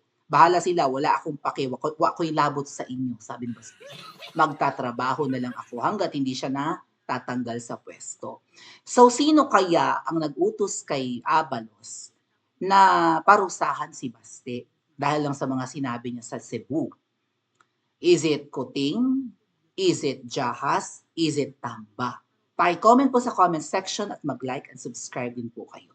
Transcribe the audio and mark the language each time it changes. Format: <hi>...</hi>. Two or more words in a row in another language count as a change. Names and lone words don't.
<tl>Bahala sila, wala akong pake,</tl> <ceb>wako'y labot sa inyo,</ceb> <tl>sabi ni Baste. Magtatrabaho na lang ako hanggat hindi siya na tatanggal sa pwesto. So, sino kaya ang nag-utos kay Abalos na parusahan si Baste dahil lang sa mga sinabi niya sa Cebu?</tl> <en>Is it Kuting? Is it Jahas? Is it Tamba?</en> <tl>Pa-comment po sa</tl> <en>comment section</en> <tl>at mag-</tl> <en>like and subscribe</en> <tl>din po kayo.</tl>